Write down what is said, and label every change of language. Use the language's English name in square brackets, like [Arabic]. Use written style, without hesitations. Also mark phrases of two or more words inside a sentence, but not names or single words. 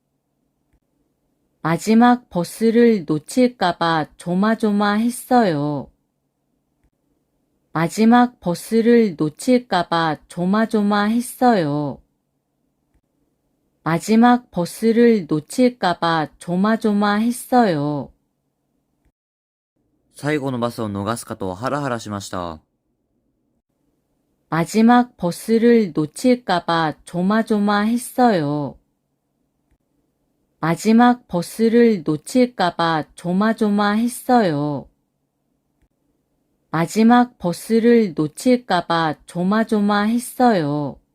[Korean] 마지막 버스를 놓칠까봐 조마조마했어요. 마지막 버스를 놓칠까봐 조마조마했어요. 마지막 버스를 놓칠까봐 조마조마했어요. [Japanese] 最後のバスを逃すかとハラハラしました。 [Korean] 마지막 버스를 놓칠까봐 조마조마했어요. 마지막 버스를 놓칠까봐 조마조마했어요. 마지막 버스를 놓칠까봐 조마조마했어요.